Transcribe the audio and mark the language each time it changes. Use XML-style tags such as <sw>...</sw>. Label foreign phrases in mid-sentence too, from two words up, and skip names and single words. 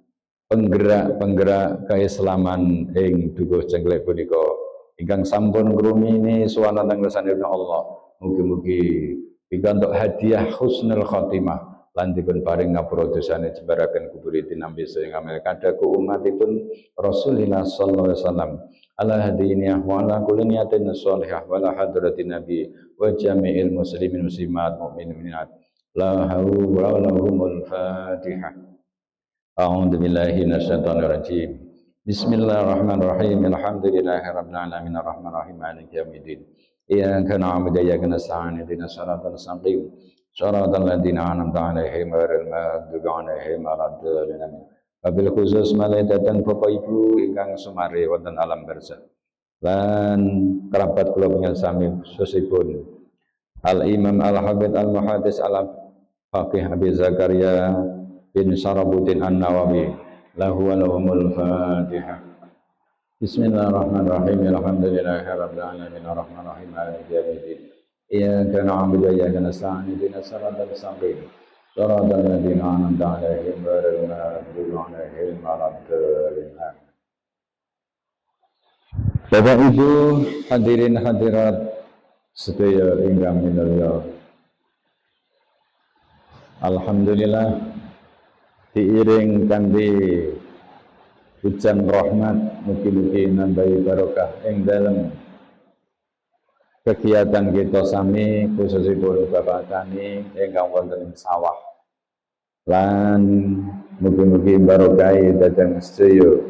<jv>penggerak keislaman ing dukuh cengklek punika ingkang sampun ngrumini suwanten ngersanipun Allah. Mugi-mugi pikantuk hadiah husnul khotimah lan dipun paring ngapura dosane jembaraken kuburidin nampi sing amal kadaku umatipun Rasulullah sallallahu alaihi wasallam</jv> <ar>على هذه النية وعلى كل نية صالحة وعلى حضرة النبي وجميع المسلمين المسلمات المؤمنين المؤمنات لا حول ولا قوة الفاتحة. أعوذ بالله من الشيطان الرجيم. بسم الله الرحمن الرحيم. الحمد لله رب العالمين الرحمن الرحيم مالك يوم الدين. إياك نعبد وإياك نستعين اهدنا الصراط المستقيم صراط الذين أنعمت عليهم غير المغضوب عليهم ولا الضالين. وبالخصوص</ar> <jv>malaikatan Bapak Ibu ingkang sumare wonten alam barzakh lan kerabat kula panjenengan sami khususipun Al Imam Al Habib Al Muhaddis Al Faqih Abi Zakaria bin Syarabuddin An-Nawawi</jv> <ar>له ولهم الفاتحة. بسم الله الرحمن الرحيم. الحمد لله رب العالمين الرحمن الرحيم مالك يوم الدين. إياك نعبد وإياك نستعين اهدنا الصراط المستقيم صراط الذين أنعمت عليهم غير المغضوب عليهم ولا الضالين.</ar> <jv>Bapak Ibu</jv> <ar>حاضرين حاضرات</ar> <jv>sedaya ingkang minulya. Alhamdulillah diiring kanthi hujan rahmat mugi-mugi nambahi barokah ing dalem kegiatan kita sami khususipun Bapak Tani ingkang wonten ing sawah lan mugi-mugi barokahi dhateng sedaya</jv>